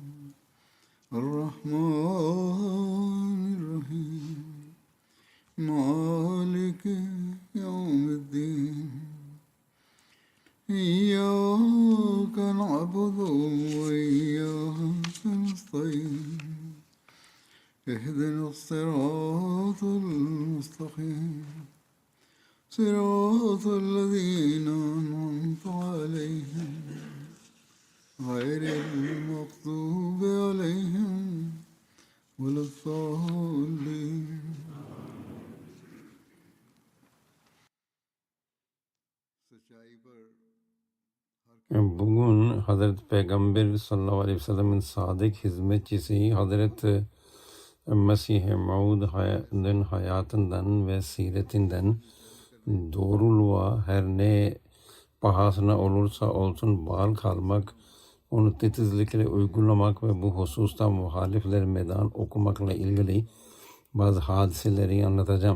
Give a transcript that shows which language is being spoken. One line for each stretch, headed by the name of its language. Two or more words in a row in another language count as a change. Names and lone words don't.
Arabic: الرحمن الرحيم مالك يوم الدين إياك نعبد وإياك نستعين اهدنا الصراط المستقيم صراط الذين أنعمت عليهم غير المغضوب عليهم ولا الضالين.
Turkish: Bugün Hazreti Peygamber
Arabic: صلى الله عليه وسلم'in
Turkish: sadık hizmetçisi Hazreti Mesih-i Maud'un hayatından ve siretinden doğruluğa her ne pahasına olursa olsun bağlı kalmak, onu titizlikle uygulamak ve bu hususta muhalifler meydan okumakla ilgili bazı hadiseleri anlatacağım.